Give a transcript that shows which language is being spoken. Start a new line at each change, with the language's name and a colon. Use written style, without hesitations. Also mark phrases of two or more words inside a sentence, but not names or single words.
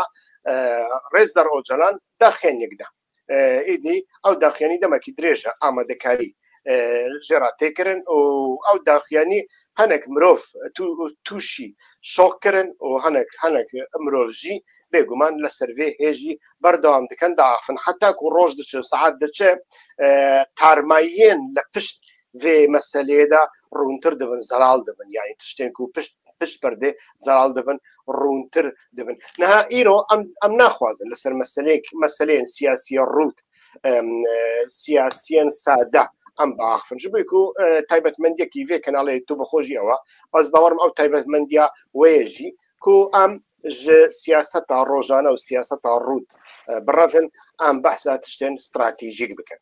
Kurdish: ڕێز دەر ئۆجەلان داخێن یەکدا ئیدی ئەو داخیانی دەمەکی درێژە ئامادەکاری ژێرا تێکردن و ئەو داخیانی هەنێک مرۆڤ تووشی شۆکردن و هەنێک مرۆڤژی بێگومان لە سەروێ هێژی بەردەوام دەکەن داعافن حتاکو ڕۆژ دەچێ سعات دەچێ تارماییێن لە پشت vê meseleyê de rûntir dibin zelal dibin yani tiştên ku pişt perdê zelal dibin rûntir dibin. Niha îro em naxwazin li ser meseleyên siyasiya rût siyasiyên sade em biaxivin ji bo ku taybetmendiyekî vê kanalê tu bi xwe jî ew e ez bawerim ew taybetmendiya wê jî ku em ji siyaseta rojane û siyaseta rût birevin em behsa tiştên stratejîk bikin.